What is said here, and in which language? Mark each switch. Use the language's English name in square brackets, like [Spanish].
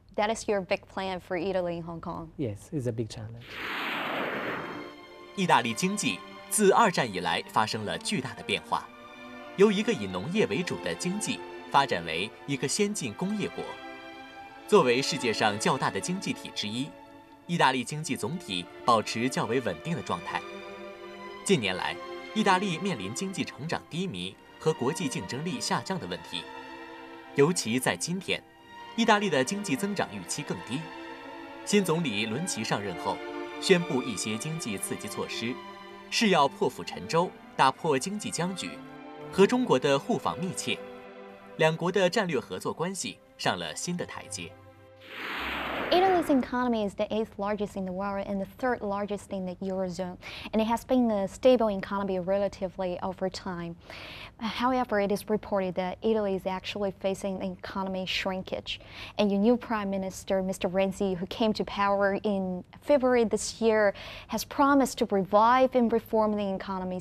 [English] That is your big plan for Italy and Hong Kong. Yes, it's a big challenge. [Chinese] 意大利经济自二战以来发生了巨大的变化，由一个以农业为主的经济发展为一个先进工业国。作为世界上较大的经济体之一，意大利经济总体保持较为稳定的状态。近年来，意大利面临经济成长低迷和国际竞争力下降的问题，尤其在今天，意大利的经济增长预期更低。新总理伦齐上任后，宣布一些经济刺激措施，是要破釜沉舟，打破经济僵局，和中国的互访密切，两国的战略合作关系上了新的台阶。 [English] Italy's economy is the 8th largest in the world and the 3rd largest in the Eurozone, and it has been a stable economy relatively over time. However, it is reported that Italy is actually facing an economy shrinkage. And your new Prime Minister, Mr. Renzi, who came to power in February this year, has promised to revive and reform the economy.